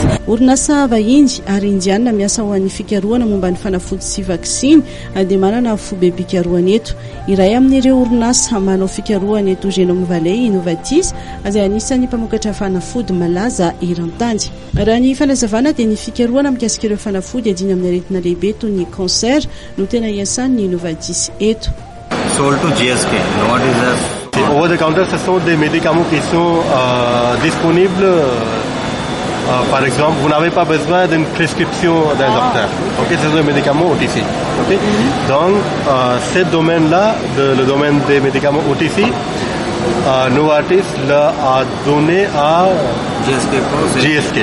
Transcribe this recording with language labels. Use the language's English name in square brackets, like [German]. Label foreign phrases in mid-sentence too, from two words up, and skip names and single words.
[Malagasy] Orinasa vahiny ary indiana miasa ho an'ny fikarohana momba ny fanafody sy vaksiny dia manana fobe-pikarohana eto. Iray amin'ireo orinasa manao fikarohana eto Genome Valley Innovatis izay anisan'ny mpamokatra fanafody malaza eran-tany. Raha ny fanazavana dia ny fikarohana mikasika ireo fanafody adina amin'ny aretina lehibe toy ny cancer no tena iasan'ny Innovatis eto. [English] Sold to GSK. What is that? Over the counter, [French] ce sont des médicaments qui sont disponibles par exemple, vous n'avez pas besoin d'une prescription d'un docteur. Okay, c'est un médicament OTC. Okay? Donc, ce domaine-là, le domaine des médicaments OTC, Novartis l'a donné à GSK.